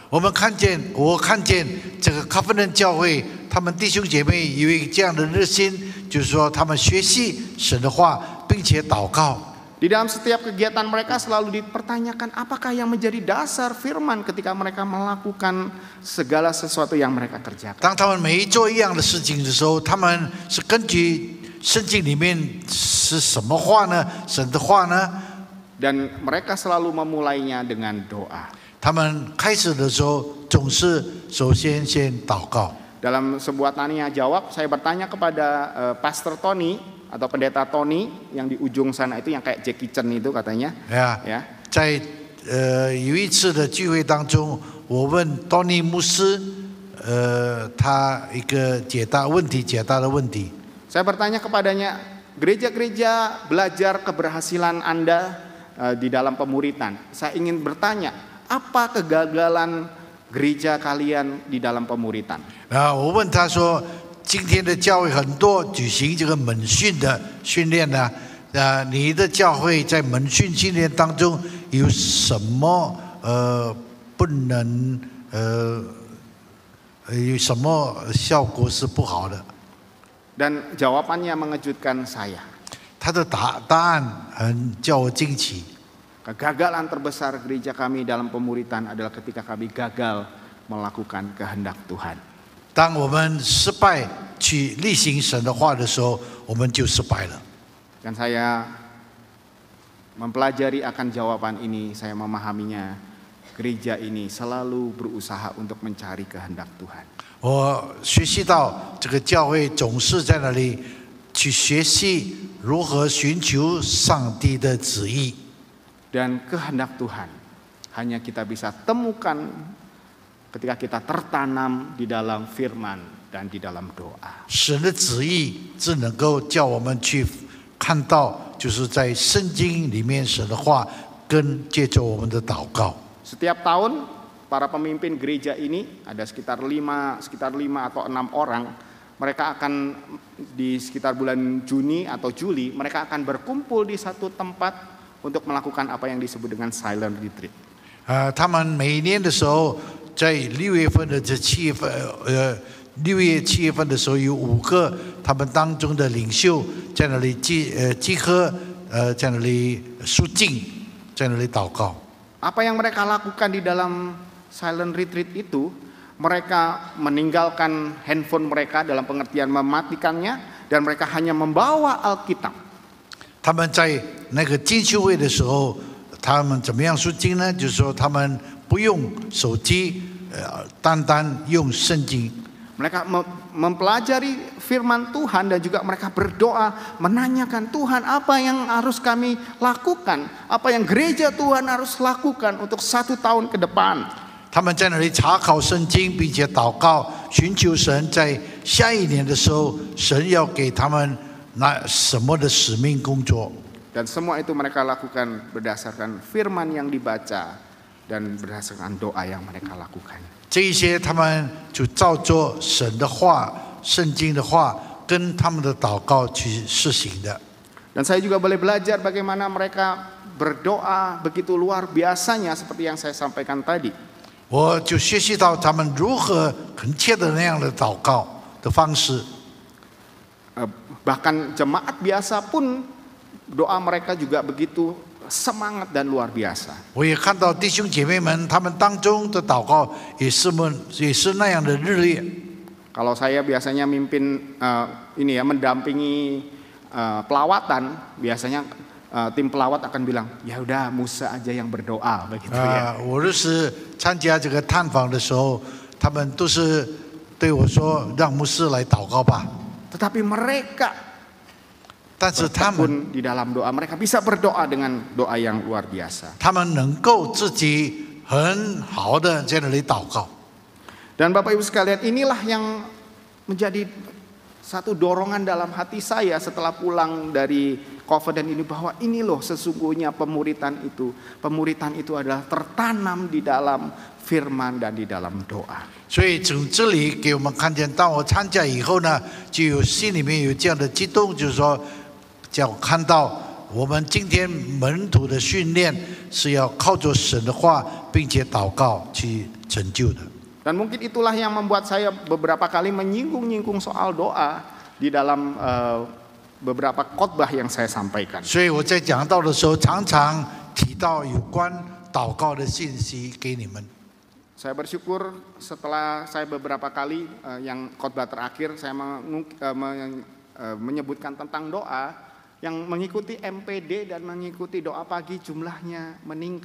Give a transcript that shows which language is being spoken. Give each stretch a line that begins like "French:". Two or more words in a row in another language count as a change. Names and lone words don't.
Chinese: 我看见这个 Covenant 教会，他们弟兄姐妹有一个这样的热心，就是说他们学习神的话，并且祷告。
Indonesian: Di dalam setiap kegiatan mereka selalu dipertanyakan apakah yang menjadi dasar firman ketika mereka melakukan segala sesuatu yang mereka kerjakan.
Chinese: 当他们每一做一样的事情的时候，他们是根据圣经里面是什么话呢？神的话呢？
Indonesian: Dan mereka selalu memulainya dengan doa.
Chinese: 他们开始的时候总是首先祷告。
Indonesian: Dalam sebuah tanya jawab, saya bertanya kepada Pastor Tony atau Pendeta Tony yang di ujung sana itu yang kayak Jackie Chan itu katanya. Ya.
Chinese: 在有一次的聚会当中，我问 Tony 牧师，他一个解答的问题。
Indonesian: Saya bertanya kepadanya, gereja-gereja belajar keberhasilan Anda di dalam pemuritan. Saya ingin bertanya, apa kegagalan gereja kalian di dalam pemuritan?
Chinese: 我问他说，今天的教会很多举行这个门训的训练呢，你的教会在门训训练当中有什么不能有什么效果是不好的？
Indonesian: Dan jawabannya mengejutkan saya.
Chinese: 他的答案很叫我惊奇。
Indonesian: Kegagalan terbesar gereja kami dalam pemuritan adalah ketika kami gagal melakukan kehendak Tuhan.
Chinese: 当我们失败去例行神的话的时候，我们就失败了。
Indonesian: Dan saya mempelajari akan jawaban ini, saya memahaminya. Gereja ini selalu berusaha untuk mencari kehendak Tuhan.
Chinese: 我学习到这个教会总是在那里去学习如何寻求上帝的旨意。
Indonesian: Dan kehendak Tuhan hanya kita bisa temukan ketika kita tertanam di dalam firman dan di dalam doa.
Chinese: 神的旨意只能够叫我们去看到，就是在圣经里面神的话，跟借着我们的祷告。
Indonesian: Setiap tahun para pemimpin gereja ini ada sekitar 5 atau 6 orang. Mereka akan di sekitar bulan Juni atau Juli mereka akan berkumpul di satu tempat untuk melakukan apa yang disebut dengan
English: silent retreat.
Chinese: 他们每一年的时候，在6月份的这7月7月份的时候，有5个他们当中的领袖在那里集合，在那里肃静，在那里祷告。
Indonesian: Apa yang mereka lakukan di dalam
English: silent retreat
Indonesian: itu, mereka meninggalkan handphone mereka dalam pengertian mematikannya, dan mereka hanya membawa Alkitab.
Chinese: 他们在那个进修会的时候，他们怎么样肃静呢？就是说，他们不用手机，单单用圣经。
Indonesian: Mereka mempelajari firman Tuhan dan juga mereka berdoa menanyakan Tuhan apa yang harus kami lakukan, apa yang gereja Tuhan harus lakukan untuk 1 tahun ke depan.
Chinese: 他们在那里查考圣经，并且祷告，寻求神在下一年的时候，神要给他们那什么的使命工作。
Indonesian: Dan semua itu mereka lakukan berdasarkan firman yang dibaca dan berdasarkan doa yang mereka lakukan.
Chinese: 这一些他们就照着神的话、圣经的话，跟他们的祷告去实行的。
Indonesian: Dan saya juga boleh belajar bagaimana mereka berdoa begitu luar biasanya seperti yang saya sampaikan tadi.
Chinese: 我就学习到他们如何恳切的那样的祷告的方式。
Indonesian: Bahkan jemaat biasa pun doa mereka juga begitu semangat dan luar biasa.
Chinese: 我也看到弟兄姐妹们，他们当中的祷告也是那样的热烈。
Indonesian: Kalau saya biasanya mimpin mendampingi pelawatan, biasanya tim pelawat akan bilang, ya udah Musa aja yang berdoa begitu ya.
Chinese: 我就是参加这个探访的时候，他们都是对我说，让牧师来祷告吧。
Indonesian: Tetapi mereka
Chinese: 但是他们
Indonesian: pun di dalam doa mereka bisa berdoa dengan doa yang luar biasa.
Chinese: 他们能够自己很好的在那里祷告。
Indonesian: Dan Bapak Ibu sekalian, inilah yang menjadi satu dorongan dalam hati saya setelah pulang dari Confident ini, bahwa ini loh sesungguhnya pemuritan itu. Pemuritan itu adalah tertanam di dalam firman dan di dalam doa.
Chinese: 所以从这里给我们看见，当我参加以后呢，就有心里面有这样的激动，就是说，叫我看到我们今天门徒的训练是要靠着神的话，并且祷告去成就的。
Indonesian: Dan mungkin itulah yang membuat saya beberapa kali menyinggung-nyinggung soal doa di dalam beberapa khotbah yang saya sampaikan.
Chinese: 所以我在讲道的时候，常常提到有关祷告的信息给你们。
Indonesian: Saya bersyukur setelah saya beberapa kali yang khotbah terakhir saya menyebutkan tentang doa, yang mengikuti MPD dan mengikuti doa pagi jumlahnya meningkat.